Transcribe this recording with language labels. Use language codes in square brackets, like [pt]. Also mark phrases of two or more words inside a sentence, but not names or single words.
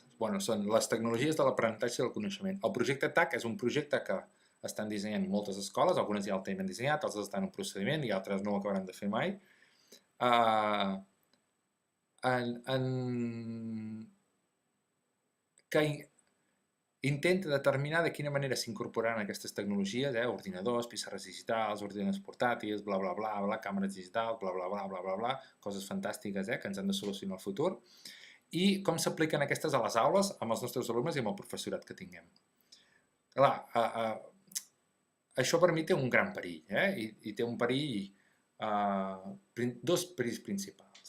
[ca] Bueno, són les tecnologies de l'aprenentatge i el coneixement. El projecte TAC és un projecte que estan dissenyant moltes escoles, algunes ja el tenen dissenyat, altres estan en procediment i altres no ho acabaran de fer mai. Que intenta determinar de quina manera s'incorporaran aquestes tecnologies, ordinadors, pissarres digitals, ordinadors portàtils, bla, bla, bla, bla, càmeres digitals, bla, bla, bla, bla, bla, bla, coses fantàstiques que ens han de solucionar al futur, i com s'apliquen aquestes a les aules amb els nostres alumnes i amb el professorat que tinguem. Clar, això per mi té un gran perill, i té un perill, dos perills principals.